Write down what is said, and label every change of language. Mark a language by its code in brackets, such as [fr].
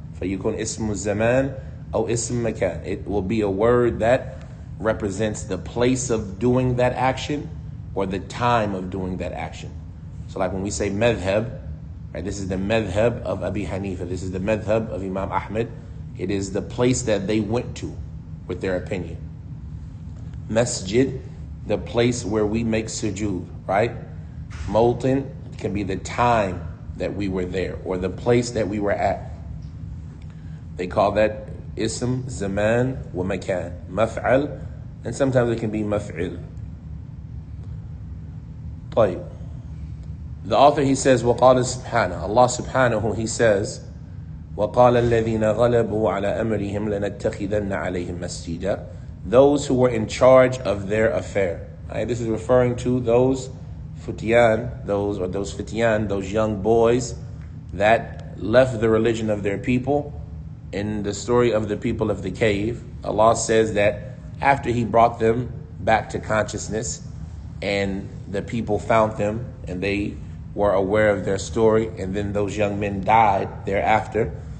[ar] فيكون اسم الزمان أو اسم مكان. [en] It will be a word that represents the place of doing that action or the time of doing that action. So like when we say madhab, right, this is the madhab of Abi Hanifa, this is the madhab of Imam Ahmed, it is the place that they went to with their opinion. Masjid, the place where we make sujood, right? Mawtin can be the time that we were there or the place that we were at. They call that ism, zaman, wa makan, maf'al, and sometimes it can be maf'il. [ar] طيب. [en] The author, he says, [ar] وقال سبحانه, [en] Allah subhanahu, he says, [ar] وقال الذين غلبوا على أمرهم لنتخذن عليهم مسجدا. [en] Those who were in charge of their affair. Right? This is referring to those futyan, those young boys that left the religion of their people. In the story of the people of the cave, Allah says that after He brought them back to consciousness and the people found them and they were aware of their story, and then those young men died thereafter,